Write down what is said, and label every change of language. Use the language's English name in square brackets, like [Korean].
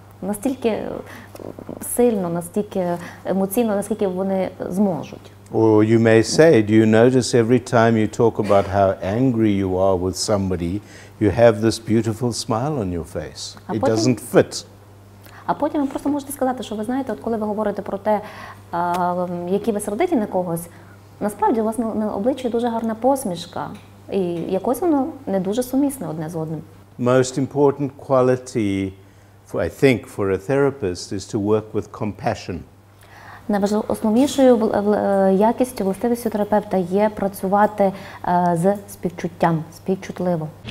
[Ukrainian] Настільки сильно, настільки емоційно, наскільки вони зможуть. [English] Or you may say, do you notice every time you talk about how angry you are with somebody, you have this beautiful smile on your face. It doesn't fit. [Ukrainian] А потім ви просто можете сказати, що ви знаєте, от коли ви говорите про те, які ви сердиті на когось, насправді у вас на обличчі дуже гарна посмішка, і якось воно не дуже сумісне одне з одним. [English] Most important quality, I think, for a therapist is to work with compassion. [Ukrainian] Найважливішою якістю, властивістю терапевта є працювати з співчуттям, співчутливо.